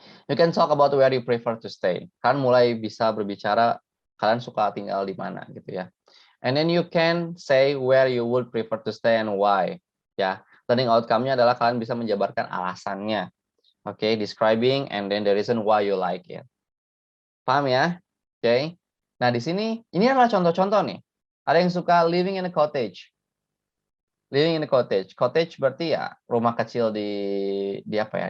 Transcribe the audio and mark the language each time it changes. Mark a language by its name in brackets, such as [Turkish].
[English] You can talk about where you prefer to stay. [Indonesian] Kan mulai bisa berbicara kalian suka tinggal di mana gitu ya. [English] And then you can say where you would prefer to stay and why. [Indonesian] Ya, learning outcome-nya adalah kalian bisa menjabarkan alasannya. [English] Oke, describing and then the reason why you like it. [Indonesian] Paham ya? Oke. Nah, di sini ini adalah contoh-contoh nih. Ada yang suka [English] living in a cottage. Living in a cottage. [Indonesian] Cottage berarti ya rumah kecil di apa ya?